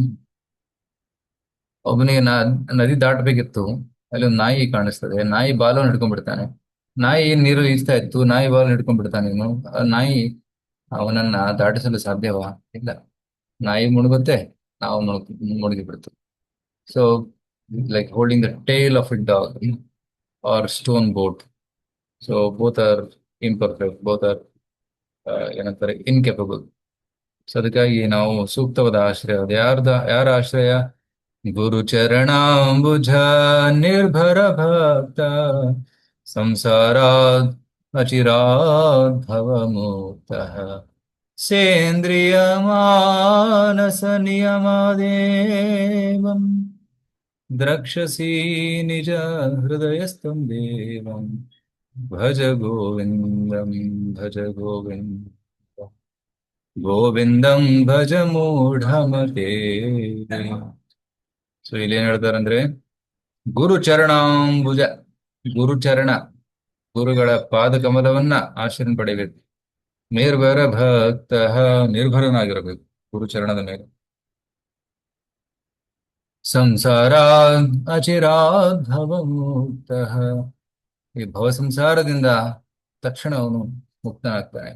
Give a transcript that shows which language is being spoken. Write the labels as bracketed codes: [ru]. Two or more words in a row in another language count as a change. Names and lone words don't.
[kn] ಒಬ್ಬನಿಗೆ ನದಿ ದಾಟಬೇಕಿತ್ತು, ಅಲ್ಲಿ ಒಂದು ನಾಯಿ ಕಾಣಿಸ್ತದೆ, ನಾಯಿ ಬಾಲವನ್ನು ಹಿಡ್ಕೊಂಡ್ಬಿಡ್ತಾನೆ. ನಾಯಿ ನೀರು ಈಜ್ತಾ ಇತ್ತು, ನಾಯಿ ಬಾಲ ಹಿಡ್ಕೊಂಡ್ಬಿಡ್ತಾನೆ. ಇವನು ನಾಯಿ ಅವನನ್ನ ದಾಟಿಸಲು ಸಾಧ್ಯವಾ? ಇಲ್ಲ. ನಾಯಿ ಮುಳುಗುತ್ತೆ, ನಾವು ಮುಳುಗಿ ಬಿಡ್ತು. [en] ಸೊ like holding the tail of a dog or stone boat. So both are imperfect, both are ಏನಂತಾರೆ ಇನ್ಕೆಪಬಲ್. [kn] ಸೊ ಅದಕ್ಕಾಗಿ ನಾವು ಸೂಕ್ತವಾದ ಆಶ್ರಯ, ಅದು ಯಾರ ಆಶ್ರಯ? [sa] ಗುರು ಚರಣಾಂಬುಜ ನಿರ್ಭರ ಭಕ್ತ ಸಂಸಾರಾದ್ ಅಚಿರಾದ್ ಭವ ಮುಕ್ತಃ ಸೇಂದ್ರಿಯ ಮಾನಸ ನಿಯಮಾದೇವಂ ದ್ರಕ್ಷಸಿ ನಿಜ ಹೃದಯಸ್ಥಂ ದೇವಂ ಭಜ ಗೋವಿಂದಂ ಭಜ ಗೋವಿಂದ ಗೋವಿಂದಂ ಭಜ ಮೂಢಮತೆ. [kn] ಸೊ ಇಲ್ಲಿ ಏನ್ ಹೇಳ್ತಾರಂದ್ರೆ, ಗುರುಚರಣಾಂಬುಜ, ಗುರುಚರಣ, ಗುರುಗಳ ಪಾದ ಕಮಲವನ್ನ ಆಶ್ರಯ ಪಡೆಯಬೇಕು. [sa] ನಿರ್ಭರ ಭಕ್ತ, [kn] ನಿರ್ಭರನಾಗಿರಬೇಕು ಗುರುಚರಣದ ಮೇಲೆ. [sa] ಸಂಸಾರ ಅಚಿರಾದ್ ಭವ ಮುಕ್ತಃ, [kn] ಈ ಭವ ಸಂಸಾರದಿಂದ ತಕ್ಷಣ ಅವನು ಮುಕ್ತನಾಗ್ತಾನೆ.